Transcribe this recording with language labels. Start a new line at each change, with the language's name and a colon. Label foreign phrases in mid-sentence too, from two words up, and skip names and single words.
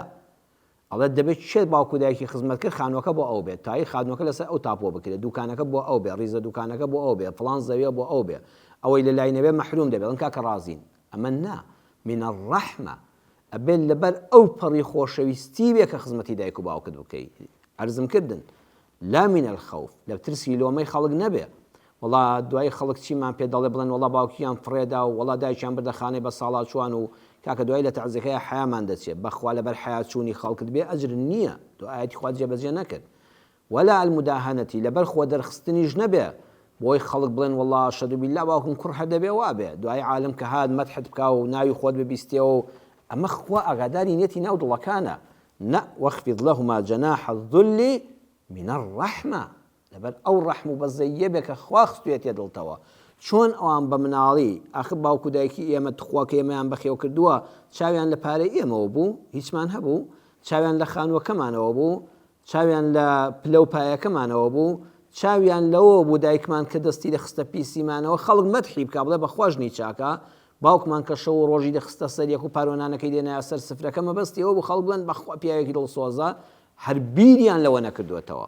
Central Kurdish: ئەڵێ دەبێت چێت باوکو دایکی خزمەت کرد خانووەکە بۆ ئەو بێت، تایی خانووەکە لەسەر ئەو تاپۆ بکرێت، دوکانەکە بۆ ئەو بێ، ڕیزە دوکانەکە بۆ ئەو بێ، فڵان زەویە بۆ ئەو بێ، ئەوەی لە لای نەبێ مەحروم دەبێت. ئەڵێن کاکە ڕازین. ئەمە نا،
Arabic: من الرحمة
Central Kurdish: ئەبێت لەبەر ئەو پەڕی خۆشەویستی بێ کە خزمەتی دایک و باوکت بکەی. عەرزم کردن
Arabic: لا من الخوف،
Central Kurdish: لە ترسی لۆمەی خەڵک نەبێ. وەڵا دوای خەڵک چیمان پێ دەڵێ بڵێن وەڵا باوکیان فڕێدا و وەڵا دایکیان بردە خانەی بە ساڵات چوان و کاکە دوای لە تەعزیەکەی حیامان دەچێت، بەخوا لەبەر حیا چوونی خەڵکت بێ ئەجر نییە، دو ئاەتی خوا جێبەجێ نەکرد. ولا المداهنەتی، لەبەر خۆ دەرخستنیش نەبێ بۆی خەڵک بڵێن وەڵا
Arabic: ئەشهەدو بالله
Central Kurdish: باوکم کوڕ هەر دەبێ وا بێ، دوای عالم کە هات مەدحت بکا و ناوی خۆت ببیستێەوە و ئەمە خوا ئاگاداری نێتی ناو دڵەکانە. نە،
Arabic: واخفض لهما جناح الذل من الرحمة،
Central Kurdish: لەبەر ئەو ڕەحم و بەزەیە بێ کە خوا خستوێتێ دڵتەوە. چۆن ئەوان بە مناڵی ئاخر باوکو دایکی ئێمە تخواکە ئێمەیان بەخێو کردووە، چاویان لە پارەی ئێمەوە بوو، هیچمان هەبوو، چاویان لە خانووەکەمانەوە بوو، چاویان لە پلە و پایەکەمانەوە بوو، چاویان لەوە بوو دایکمان کە دەستی دەخستە پیسیمانەوە خەڵک مەدحی بکا بڵێ بەخواژنی چاکە، باوکمان کە شەو و ڕۆژی دەخستە سەریەک و پارۆنانەکەی دێنایە سەر سفرەکە مەبەستی ئەوە بوو خەڵک بڵێن بەخوا پیاوێکی دڵسۆزە، هەر بیریان لەوە نەکردوێتەوە.